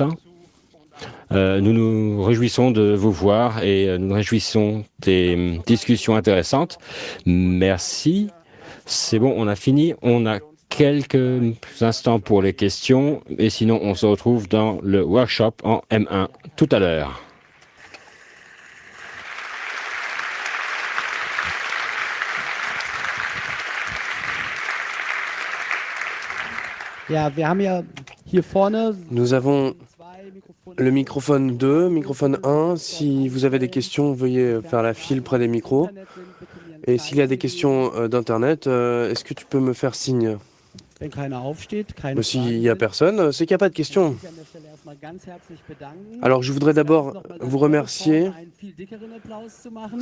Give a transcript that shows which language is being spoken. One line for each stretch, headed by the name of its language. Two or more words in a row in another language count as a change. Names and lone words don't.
French: Nous nous réjouissons de vous voir et nous nous réjouissons des discussions intéressantes. Merci. C'est bon, on a fini. On a quelques instants pour les questions et sinon on se retrouve dans le workshop en M1 tout à l'heure.
German: Ja, wir haben ja hier vorne
French: Nous avons
German: zwei Mikrofone.
French: le microphone 2, microphone 1. Si vous avez des questions, veuillez faire la file près des micros. Et s'il y a des questions d'Internet, est-ce que tu peux me faire signe?
German: Wenn keiner aufsteht, keine
French: Mais s'il
German: Fragen
French: n'y a
German: sind,
French: personne, c'est qu'il n'y a pas de questions.
German: möchte ich an der Stelle erstmal ganz herzlich bedanken.
French: Alors je voudrais d'abord vous remercier.
German: Einen viel dickeren Applaus zu machen.